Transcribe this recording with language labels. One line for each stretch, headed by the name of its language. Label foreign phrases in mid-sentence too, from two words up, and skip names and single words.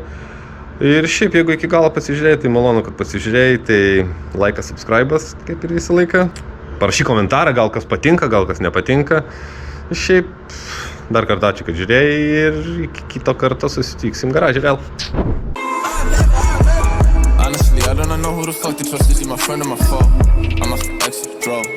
Lithuanian: Ir šiaip, jeigu iki galo pasižiūrėjai, tai malonu, kad pasižiūrėjai, tai laikas, subscribas, kaip ir visą laiką. Parašyk komentarą, gal kas patinka, gal kas nepatinka. Šiaip, dar kartą ačiū, kad žiūrėjai ir iki kito karto susitiksim garaže vėl.
English: Honestly, I don't know who the fuck to trust. Is he my friend or my foe? I'm a extra draw.